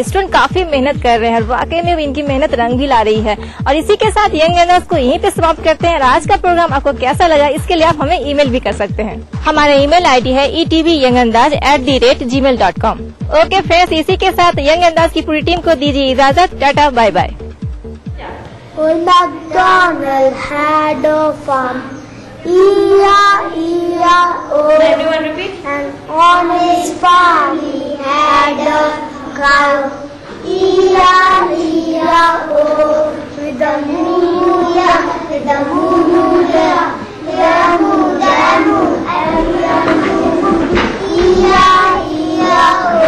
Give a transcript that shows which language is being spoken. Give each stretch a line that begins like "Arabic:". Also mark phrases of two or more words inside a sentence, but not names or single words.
Hindi: स्टूडेंट काफी मेहनत कर रहे हैं, वाकई में इनकी मेहनत रंग भी ला रही है। और इसी के साथ यंग एनर्स को यहीं पे समाप्त करते हैं। आज का प्रोग्राम आपको कैसा लगा इसके लिए आप हमें ईमेल भी कर सकते हैं। हमारा
English: email ID
Hindi: है etvyoungandaz@gmail.com।
English: okay friends,
Hindi: इसी के साथ यंग अंदाज की पूरी टीम को दीजिए इजाजत। टाटा,
English: bye bye. Old MacDonald had a farm, E-I-E-I-O. Everyone repeat. And on his farm he had a cow, E-I-E-I-O. With the moo-moo-ya, with the moo-moo-ya, da-moo, da-moo, and da-moo, E-I-E-I-O.